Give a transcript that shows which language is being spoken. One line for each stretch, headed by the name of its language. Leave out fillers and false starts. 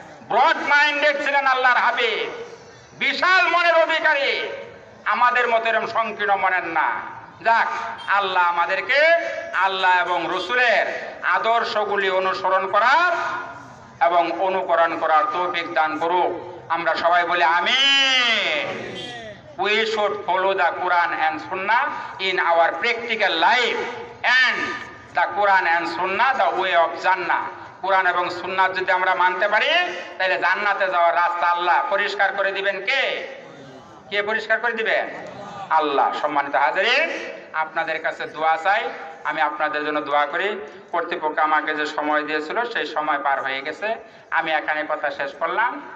Bangla: Broad minded ছিলেন আল্লাহর হাবিব, বিশাল মনের অধিকারী। আমাদের মতো এরকম সংকীর্ণ মনের না। যাক, আল্লাহ আমাদেরকে আল্লাহ এবং রসুলের আদর্শগুলি অনুসরণ করার এবং অনুকরণ করার তৌফিক দান করুক। আমরা সবাই বলি আমিন।
English: We should follow the Quran and Sunnah in our practical life, and the Quran and Sunnah the way of Jannah.
Bangla: কোরআন এবং সুন্নাত যদি আমরা মানতে পারি তাহলে জান্নাতে যাওয়ার রাস্তা আল্লাহ পরিষ্কার করে দিবেন। কে কে পরিষ্কার করে দিবেন? আল্লাহ। সম্মানিত হাজিরিন, আপনাদের কাছে দোয়া চাই। আমি আপনাদের জন্য দোয়া করি। কর্তৃপক্ষ আমাকে যে সময় দিয়েছিল সেই সময় পার হয়ে গেছে, আমি এখানে কথা শেষ করলাম।